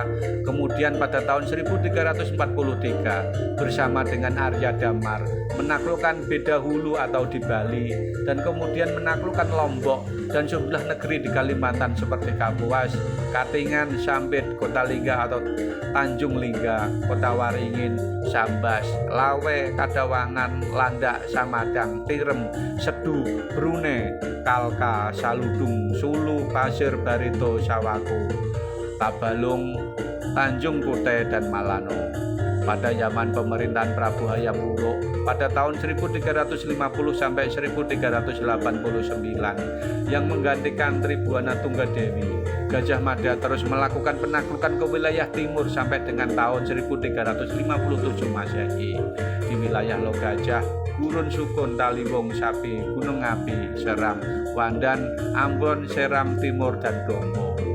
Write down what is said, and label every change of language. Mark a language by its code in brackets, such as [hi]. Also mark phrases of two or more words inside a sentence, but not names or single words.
[id] Kemudian pada tahun 1343 bersama dengan Arya Damar menaklukkan Bedahulu atau di Bali, dan kemudian menaklukkan Lombok dan sejumlah negeri di Kalimantan seperti Kapuas, Katingan, Sampit, Kota Lingga atau Tanjung Lingga, Kota Waringin, Sambas, Lawe, Kadawangan, Landak, Samadang, Tirem, Sedu, Brune, Kalka, Saludung, Sulu, Pasir, Barito, Sawaku, Tabalung, Tanjung Kute, dan Malano. Pada zaman pemerintahan Prabu Hayam Wuruk pada tahun 1350 sampai 1389 yang menggantikan Tribhuwana Tunggadewi, Gajah Mada terus melakukan penaklukan ke wilayah timur sampai dengan tahun 1357 Masehi. Di wilayah Logajah, Gurun Sukun, Taliwung, Sapi, Gunung Api, Seram, Wandan, Ambon, Seram Timur, dan Dombo.